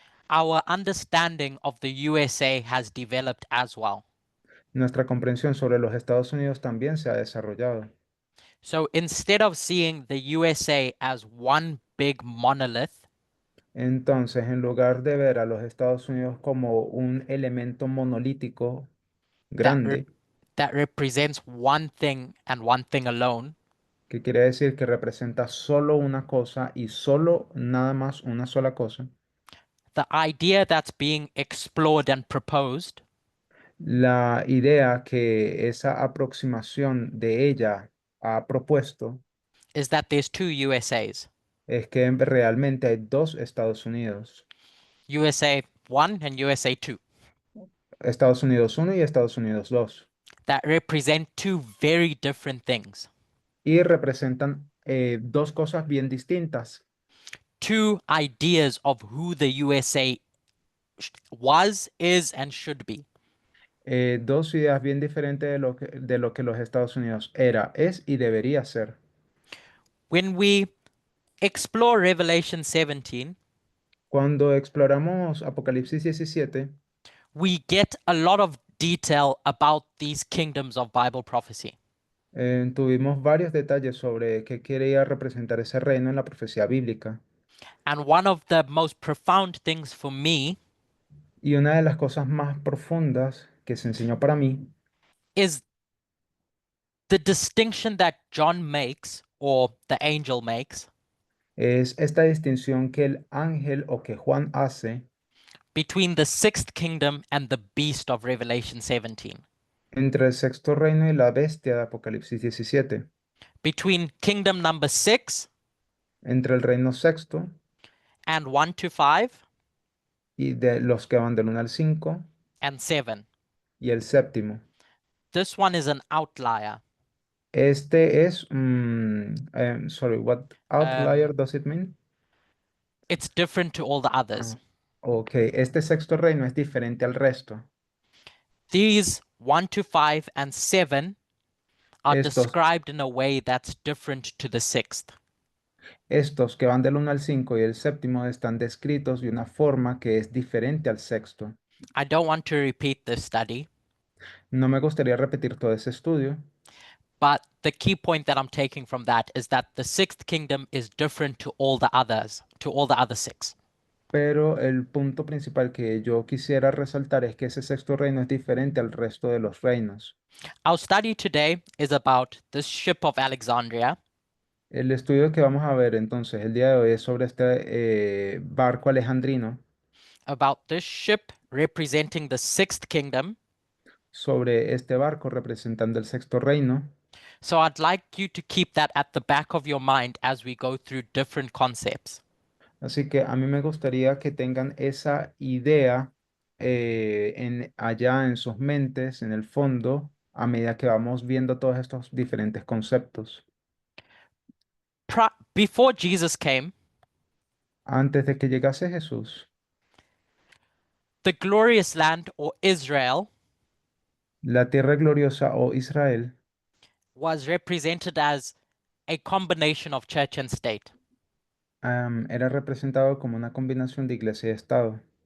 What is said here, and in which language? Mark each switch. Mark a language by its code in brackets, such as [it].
[en] our understanding of the USA has developed as well. [es] nuestra comprensión sobre los Estados Unidos también se ha desarrollado. [en] So instead of seeing the USA as one big monolith, [es] Entonces, en lugar de ver a los Estados Unidos como un elemento monolítico [en] that [es] grande, [en] that represents one thing and one thing alone, [es] que quiere decir que representa solo una cosa y solo nada más una sola cosa, [en] the idea that's being explored and proposed [es] la idea que esa aproximación de ella ha propuesto [en] is that there's two USAs, [es] es que realmente hay dos Estados Unidos, [en] USA 1 and USA 2, [es] Estados Unidos 1 y Estados Unidos 2, [en] that represent two very different things, [es] y representan dos cosas bien distintas, [en] two ideas of who the USA was, is, and should be. [es] dos ideas bien diferentes de lo que los Estados Unidos era, es y debería ser. [en] When we explore Revelation 17, [es] Cuando exploramos Apocalipsis 17, [en] we get a lot of detail about these kingdoms of Bible prophecy. [es] tuvimos varios detalles sobre qué quería representar ese reino en la profecía bíblica. [en] And one of the most profound things for me [es] Y una de las cosas más profundas que se enseñó para mí [en] is the distinction that John makes, or the angel makes, [es] es esta distinción que el ángel o que Juan hace [en] between the sixth kingdom and the beast of Revelation 17, [es] entre el sexto reino y la bestia de Apocalipsis 17, [en] between kingdom number 6 [es] entre el reino sexto [en] and 1 to 5 [es] y de los que van del 1 al 5 [en] and 7. [es] y el séptimo. [en] This one is an outlier. [es] Este es, [en] sorry, what outlier Um, does it mean? It's different to all the others. [es] Ok, este sexto reino es diferente al resto. [en] These 1 to 5 and 7 are [es] Estos, [en] described in a way that's different to the sixth. [es] estos que van del 1 al 5 y el séptimo están descritos de una forma que es diferente al sexto. [en] I don't want to repeat this study, [es] No me gustaría repetir todo ese estudio, [en] but the key point that I'm taking from that is that the sixth kingdom is different to all the others, to all the other six. [es] pero el punto principal que yo quisiera resaltar es que ese sexto reino es diferente al resto de los reinos. [en] Our study today is about this ship of Alexandria, [es] El estudio que vamos a ver entonces el día de hoy es sobre este barco alejandrino, [en] about this ship representing the sixth kingdom. [es] sobre este barco representando el sexto reino. [en] So I'd like you to keep that at the back of your mind as we go through different concepts. [es] Así que a mí me gustaría que tengan esa idea allá en sus mentes, en el fondo, a medida que vamos viendo todos estos diferentes conceptos. [en] Before Jesus came, [es] Antes de que llegase Jesús, [en] the glorious land, or Israel, [es] la tierra gloriosa o Israel [en] was represented as a combination of church and state. [es] era representado como una combinación de iglesia y Estado.